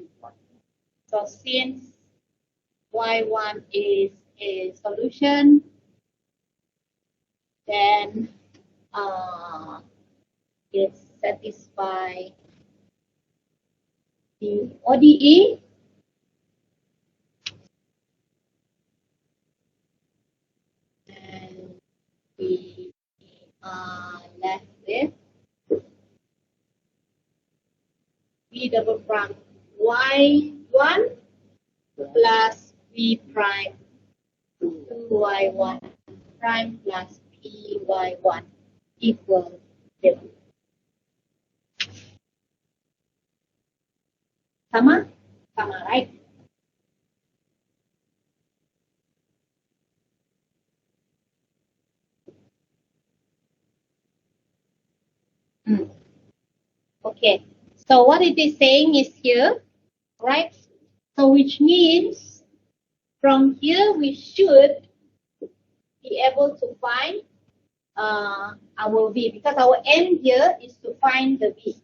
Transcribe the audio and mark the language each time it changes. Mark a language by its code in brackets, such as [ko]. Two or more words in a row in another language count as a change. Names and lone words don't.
[en] So since y1 is a solution, then it satisfies the ODE. And we are left with b double prime y1 plus b prime 2y1 prime plus py1 equals 0. Sama? Sama, right? Okay. So what it is saying is here, right? So which means from here we should be able to find our V, because our aim here is to find the V.